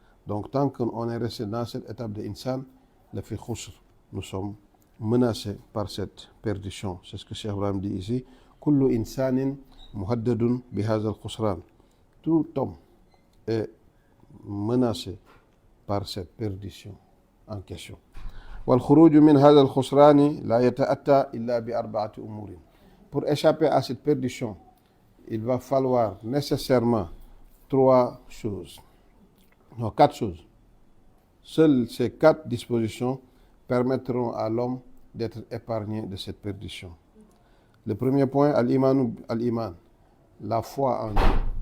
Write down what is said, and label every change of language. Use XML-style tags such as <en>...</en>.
<fr>Donc tant qu'on est resté dans cette étape de insan, le fi khusr, nous sommes menacés par cette perdition. C'est ce que Cheikh Ibrahim dit ici.</fr> <ar>Kullu insanin muhaddadun bihadha al-khusran.</ar> <fr>Tout homme est menacé par cette perdition en question.</fr> <ar>والخروج من هذا الخسران لا يتأتى إلا بأربعة أمور.</ar> <fr>Pour échapper à cette perdition, il va falloir nécessairement quatre choses. Seules ces quatre dispositions permettront à l'homme d'être épargné de cette perdition. Le premier point, al-iman, la foi en Dieu.</fr>